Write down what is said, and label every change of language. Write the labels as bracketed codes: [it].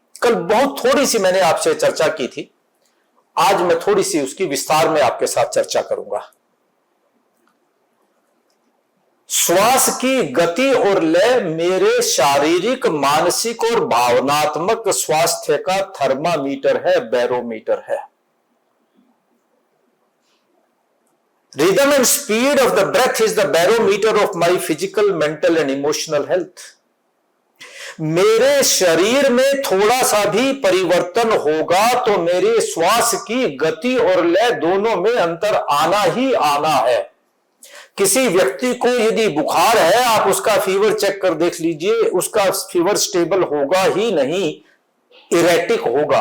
[hi] कल बहुत थोड़ी सी मैंने आपसे चर्चा की थी, आज मैं थोड़ी सी उसकी विस्तार में आपके साथ चर्चा करूंगा। श्वास की गति और लय मेरे शारीरिक, मानसिक और भावनात्मक स्वास्थ्य का थर्मामीटर है, बैरोमीटर है। [en] Rhythm and speed of the breath is the barometer of my physical, mental and emotional health. [hi] मेरे शरीर में थोड़ा सा भी परिवर्तन होगा तो मेरे श्वास की गति और लय दोनों में अंतर आना ही आना है। किसी व्यक्ति को यदि बुखार है, आप उसका फीवर चेक कर देख लीजिए, उसका फीवर स्टेबल होगा ही नहीं, इरेटिक होगा।